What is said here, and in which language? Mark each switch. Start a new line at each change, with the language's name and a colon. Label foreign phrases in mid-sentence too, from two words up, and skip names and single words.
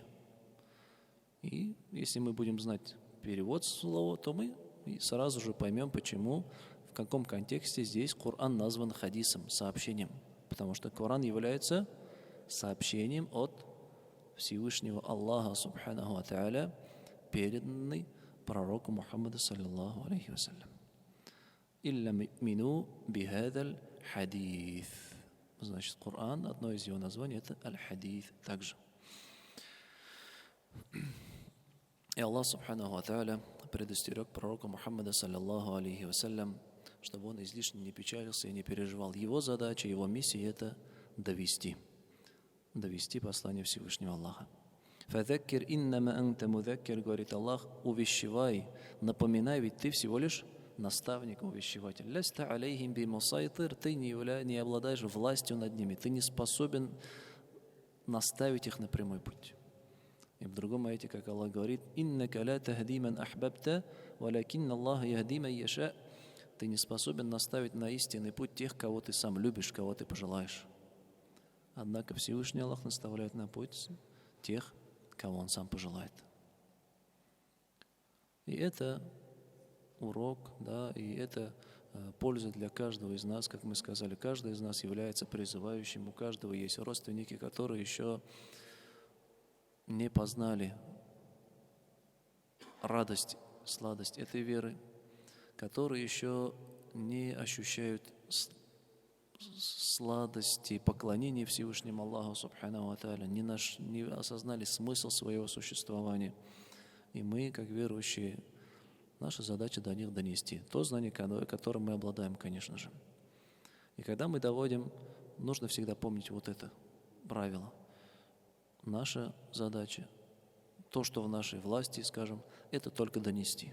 Russian: И если мы будем знать перевод слова, то мы сразу же поймем, почему, в каком контексте здесь Коран назван хадисом, сообщением. Потому что Коран является сообщением от Всевышнего Аллаха,
Arabic: سبحانه وتعالى,
Russian: переданный пророку Мухаммаду,
Arabic: صلى الله عليه وسلم. «إلا منو بهذا الحديث».
Russian: Значит, Коран, одно из его названий, это аль-хадис также. И Аллах,
Arabic: سبحانه وتعالى,
Russian: предостерег пророка Мухаммада,
Arabic: صلى الله عليه وسلم,
Russian: чтобы он излишне не печалился и не переживал. Его задача, его миссия – это довести послание Всевышнего Аллаха.
Arabic: «فذكر إنما أنت مذكر»,
Russian: говорит Аллах, увещевай, напоминай, ведь ты всего лишь наставник, увещеватель.
Arabic: «لست عليهم بمصيطر»,
Russian: ты не обладаешь властью над ними, ты не способен наставить их на прямой путь. И в другом аяте, как Аллах говорит,
Arabic: «إنك لا تهدي من أحببت، ولكن الله يهدي من يشاء».
Russian: Ты не способен наставить на истинный путь тех, кого ты сам любишь, кого ты пожелаешь. Однако Всевышний Аллах наставляет на путь тех, кого Он сам пожелает. И это урок, да, и это польза для каждого из нас. Как мы сказали, каждый из нас является призывающим, у каждого есть родственники, которые еще не познали радость, сладость этой веры, которые еще не ощущают сладости поклонения Всевышнему Аллаху,
Arabic: سبحانه وتعالى,
Russian: не осознали смысл своего существования. И мы, как верующие, наша задача до них донести то знание, которым мы обладаем, конечно же. И когда мы доводим, нужно всегда помнить вот это правило. Наша задача, то, что в нашей власти, скажем, это только донести.